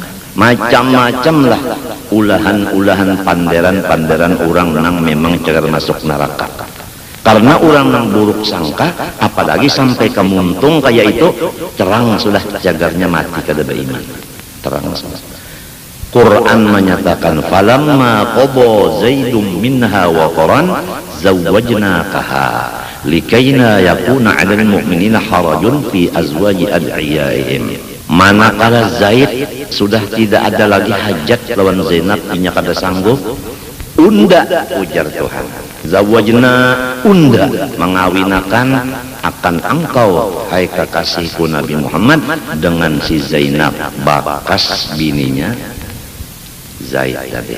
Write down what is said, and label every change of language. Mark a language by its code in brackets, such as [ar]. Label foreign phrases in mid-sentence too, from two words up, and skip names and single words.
[bjn] Macam-macam lah ulahan-ulahan panderan-panderan orang nang memang cegar masuk neraka. Karena orang nang buruk sangka, apalagi sampai kemuntung kayak itu, terang sudah jagarnya mati kada beriman. Terang sudah. Quran menyatakan, [ar] فلما قضى زيد منها وطرا زوجناكها لكي لا يكون على المؤمنين حرج في أزواج أدعيائهم. [bjn] Manakala Zaid sudah tidak ada lagi hajat lawan Zainab, inya kada sanggup, unda ujar Tuhan, zawajna unda mengawinakan akan engkau hai kekasihku Nabi Muhammad dengan si Zainab, bakas bininya Zaid tadi.